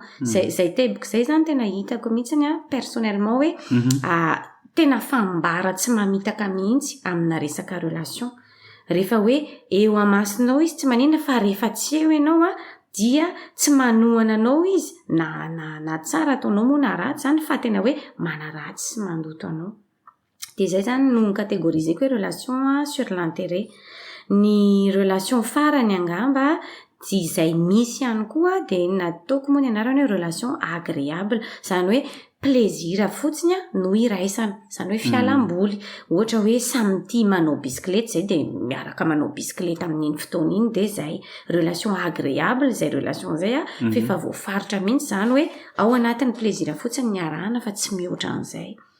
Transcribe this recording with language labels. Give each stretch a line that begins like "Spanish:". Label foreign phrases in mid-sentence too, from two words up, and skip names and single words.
Malagasy: Zay teboko zay zany tena hitako mihitsy personnellement hoe tena fambara tsy mamitaka mihitsy amina resaka relation. Rehefa hoe eo amasinao izy tsy maninona fa rehefa tsy eo ianao dia tsy manohana anao izy na tsara ataonao moa na ratsy zany fa tena hoe manaratsy sy mandoto anao. De zay zany no catégoriseko hoe
French: relation sur l'intérêt.
Malagasy: Ny relation farany angamba izay misy ihany koa de nataoko moa ny anarany hoe
French: relation agréable,
Malagasy: zany hoe plaisir fotsiny no iraisana, zany hoe fialamboly. Ohatra hoe samy tia manao bisikileta zay de miaraka manao bisikileta amin'iny fotoana iny de zay
French: relation agréable
Malagasy: zay relation zay fefa voafaritra mihitsy zany hoe ao anatin'ny plaisir fotsiny ny arahana fa tsy mihoatra an'izay.